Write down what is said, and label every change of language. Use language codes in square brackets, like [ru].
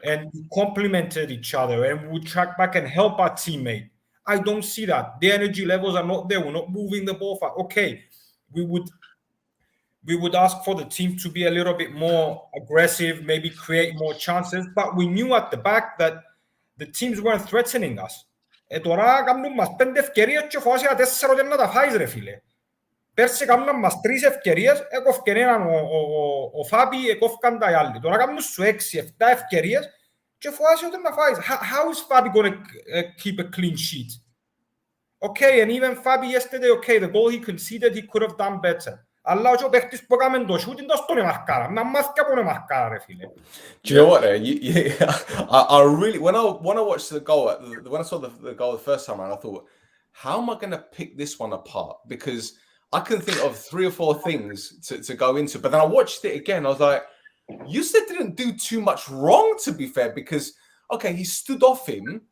[en] And we complemented each other and we would track back and help our teammate. I don't see that. The energy levels are not there. We're not moving the ball fast. Okay, we would ask for the team to be a little bit more aggressive, maybe create more chances, but we knew at the back that the teams weren't threatening us. [el] Τώρα κάνουν μας 5 ευκαιρίες και φοβάσαι 4 και να τα φάεις ρε φίλε. Πέρσι κάνουν μας 3 ευκαιρίες, έκοφκεν έναν ο Φάπη, έκοφκαν τα οι άλλοι. Τώρα κάνουν σου 6-7 ευκαιρίες και φοβάσαι ότι να φάεις. [en] How is Fabi going to keep a clean sheet? Okay, and even Fabi yesterday, okay, the goal he conceded, he could have done better. [el] Αλλά ο παίχτης που έκαμε το shoot είναι στον μαρκάρα. Να μάθηκα που είναι μαρκάρα, ρε φίλε. [en] Do you know what? I really when I watched the goal, when I saw the goal the first time around, I thought, how am I going to pick this one apart? Because I can think of 3 or 4 things to go into. But then I watched it again. I was like, Yusuf didn't do too much wrong, to be fair, because okay, he stood off him.